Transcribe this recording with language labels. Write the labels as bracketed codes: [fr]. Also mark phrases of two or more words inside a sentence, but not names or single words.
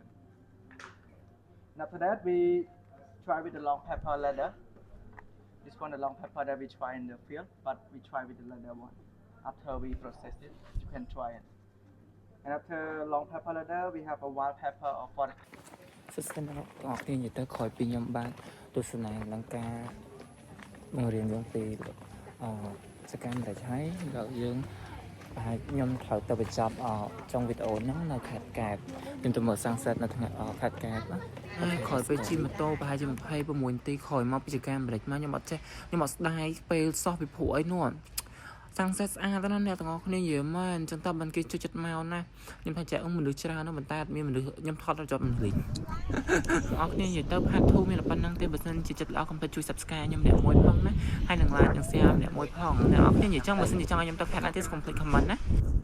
[en] And after that we try with the long pepper leather. This one the long pepper that we try in the field, but we try with the leather one. After we process it, you can try it. And after long pepper leather, we have a wild pepper or for [km] សិស្សទាំងអស់គ្នានិយាយទៅក្រោយពីខ្ញុំបានទស្សនានឹងការបង្រៀនយើងពីសកម្មភាពហើយដល់យើងហើយខ្ញុំត្រូវទៅបញ្ចប់ ចុងវីដេអូហ្នឹងនៅខេត្តកែបខ្ញុំទៅមើល sunset នៅថ្ងៃខេត្តកែបណាហើយក្រោយពេលជិះម៉ូតូប្រហែលជា26នាទីក្រោយមកពីចកាអាមេរិកមកខ្ញុំអត់ចេះខ្ញុំអត់ស្ដាយពេលសោះពីព្រោះអីនោះsunset ស្អាតណាស់អ្នកទាំងអស់គ្នានិយាយមែនអញ្ចឹងតើបានគេជួយចិត្តមកណាខ្ញុំថាចាមនុស្សច្រើនណាស់ប៉ុន្តែអត់មានមនុស្សខ្ញុំថតដល់ជាប់មនុស្សលេងបងប្អូនគ្នានិយាយទៅ part 2 មានតែប៉ុណ្្នឹងទេបើសិនជាចិត្តល្អកុំភ្លេចជួយ subscribe ខ្ញុំអ្នកមួយផងណាហើយនឹង like និង share អ្នកមួយផងអ្នកនរគ្នានិយាយចឹងបើសិនជាចង់ឲ្យខ្ញុំទៅ part ណាទៀតកុំភ្លេច comment ណា